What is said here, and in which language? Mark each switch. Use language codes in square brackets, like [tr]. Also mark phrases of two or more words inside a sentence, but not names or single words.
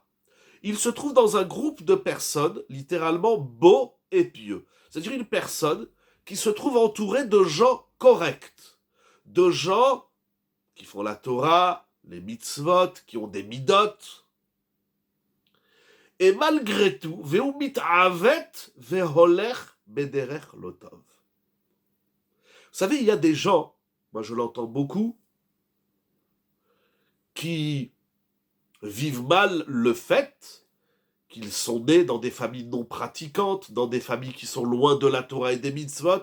[fr] Il se trouve dans un groupe de personnes, littéralement beaux et pieux. C'est-à-dire une personne qui se trouve entourée de gens corrects, de gens qui font la Torah, les mitzvot, qui ont des midot. Et malgré tout, [he] והוא מתעוות והולך בדרך לא טוב. [fr] Vous savez, il y a des gens, moi je l'entends beaucoup, qui vivent mal le fait qu'ils sont nés dans des familles non pratiquantes, dans des familles qui sont loin de la Torah et des mitzvot.